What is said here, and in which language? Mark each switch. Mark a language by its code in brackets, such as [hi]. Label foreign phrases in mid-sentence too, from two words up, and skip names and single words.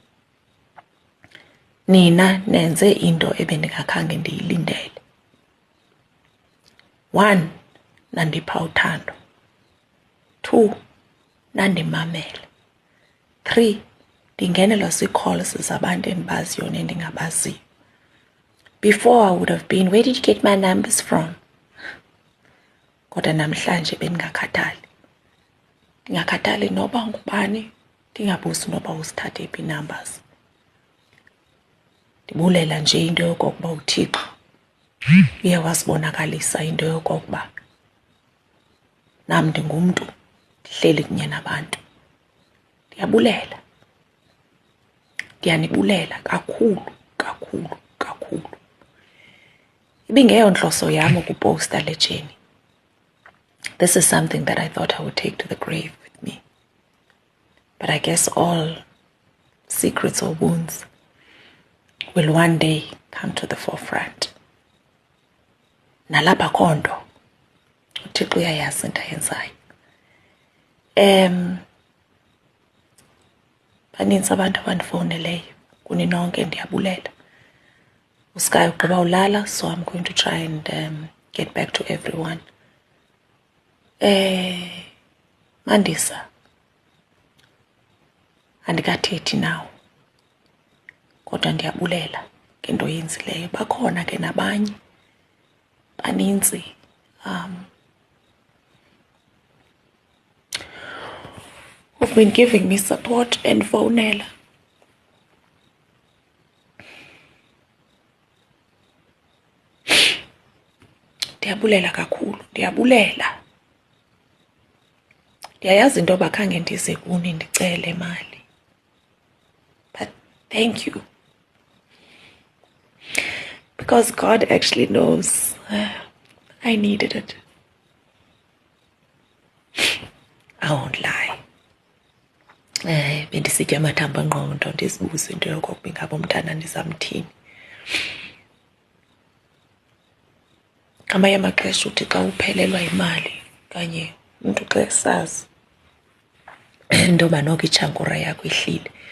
[xh] Nina nenze into ebendingakhange ndiyilindele. 1, nandipha uthando. 2, nandimamela. 3, ndingenelwa zii-calls zabantu endibaziyo nendingabaziyo. [en] Before I would have been, where did you get my numbers from? [xh] Kodwa namhlanje bendingakhathali. Ndingakhathali noba ngubani, ndingabuzi noba uzithathe phi numbers. Ndibulela nje into yokokuba uThixo uye wasibonakalisa into yokokuba nam ndingumntu ndihleli kunye nabantu. Ndiyabulela. Ndiyanibulela kakhulu, kakhulu, kakhulu. Ibingeyo nhloso yam ukuposta le journey. [en] This is something that I thought I would take to the grave with me. But I guess all secrets or wounds will one day come to the forefront. [xh] Nalapha khonto, uThixo uyayazi into ayenzayo. Baninzi abantu abandifowuneleyo, kuni nonke ndiyabulela. uSky ugqiba ulala, [en] so I'm going to try and get back to everyone. [xh] Mandisa, andikathethi nawo, kodwa ndiyabulela ngento yenzileyo. Bakhona ke nabanye, baninzi, [en] who've been giving me support and phonela. [xh] Ndiyabulela kakhulu, ndiyabulela. Ndiyayazi into yoba khange ndize kuni ndicele imali. [en] But thank you. Because God actually knows I needed it. I won't lie. [xh] Bendisitya amathambo engqondo ndizibuze into yokokuba ingaba umntana ndizamthini. Ngamanye amaxesha uthi xa uphelelwa imali kanye umntu xa esazi intoba noko itshankura yakho ihlile.